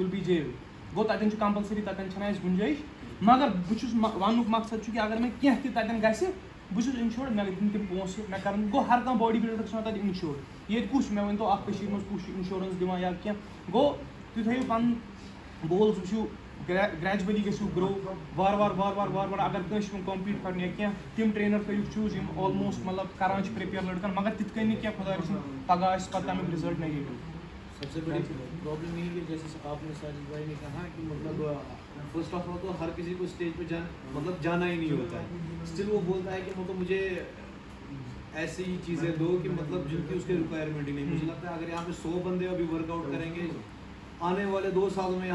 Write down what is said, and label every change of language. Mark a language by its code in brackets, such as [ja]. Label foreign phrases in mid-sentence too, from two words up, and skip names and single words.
[en] will be [ks] جیل گوٚو تَتٮ۪ن چھُ کَمپَلسٔری تَتٮ۪ن چھَنہٕ اَسہِ گُنجٲیِش مگر بہٕ چھُس وَننُک مقصد چھُ کہِ اگر مےٚ کینٛہہ تہِ تَتٮ۪ن گژھِ بہٕ چھُس اِنشورڈ مےٚ دِنۍ تِم پونٛسہٕ مےٚ کَرَن گوٚو ہر کانٛہہ [en] body builder [ks] چھُ آسان تَتہِ اِنشورڈ ییٚتہِ کُس چھُ مےٚ ؤنۍتو اَکھ کٔشیٖرِ منٛز کُس چھُ اِنشورَنس دِوان یا کینٛہہ گوٚو تُہۍ تھٲیِو پَنُن گولٕز وٕچھِو گرٛیجولی گٔژھِو گرٛو وارٕ وارٕ اگر کٲنٛسہِ چھُ کَمپیٖٹ کَرُن یا کینٛہہ تِم ٹرٛینَر کٔرِو چوٗز یِم آلموسٹ مطلب کَران چھِ پرٛیپِیَر لٔڑکَن مگر تِتھ کٔنۍ نہٕ کینٛہہ خۄدا رٔچھِنۍ پَگاہ آسہِ پَتہٕ تَمیُک رِزلٹ نیگیٹِو [ur] سب سے بڑی پرابلم یہ ہے کہ جیسے آپ نے ساجد بھائی نے کہا کہ مطلب [en] first of all [ur] تو ہر کسی کو اسٹیج پہ جانا ہی نہیں ہوتا ہے اسٹل وہ بولتا ہے کہ مطلب مجھے ایسی چیزیں دو کہ مطلب جن کی اس کے ریکوائرمنٹ ہی نہیں مجھے لگتا ہے اگر یہاں پہ 100 بندے ابھی [en] work out [ur] کریں گے آنے والے 2 سالوں میں